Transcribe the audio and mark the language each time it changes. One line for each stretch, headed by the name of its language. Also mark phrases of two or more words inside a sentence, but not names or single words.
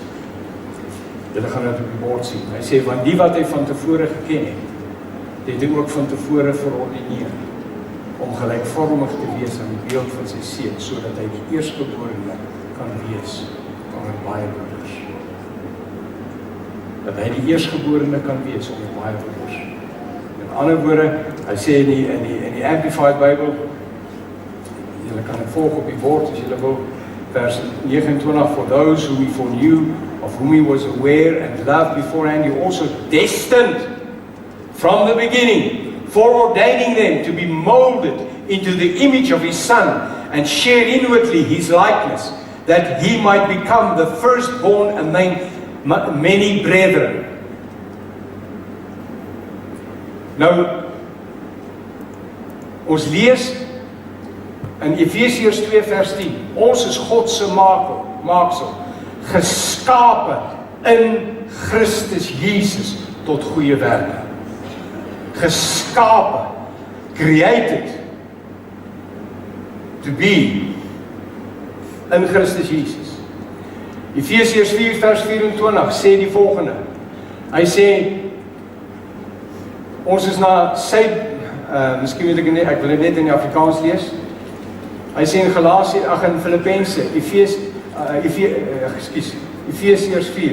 Afrikaans: Julle gaan dit op die bord sien. Hy sê, want die wat hy van tevore geken het hy ook van tevore verordineer, om gelijkvormig te wees aan die beeld van sy seun, sodat hy die eerstgeborene kan wees onder baie broeders. Dat hy die eerstgeborene kan wees onder baie broeders. In ander woorde, hy sê in die Amplified Bible, julle kan het volg op die woord, as julle wil, vers 29,
English: for those whom he foreknew, of whom he was aware and loved beforehand, he also destined from the beginning, foreordaining them to be molded into the image of his Son, and share inwardly his likeness, that he might become the firstborn among many brethren.
Afrikaans: Nou, ons lees in Efesiërs 2 vers 10, ons is God se maaksel, geskape in Christus Jesus tot goeie werke. Geskape,
English: created to be in Christus Jesus.
Afrikaans: Efesiërs 4 vers 24 sê die volgende. Hy sê, ons is na sy, miskien weet ek nie, ek wil dit net in die Afrikaans lees. Hy sê in in Filippense, Efesiërs 4.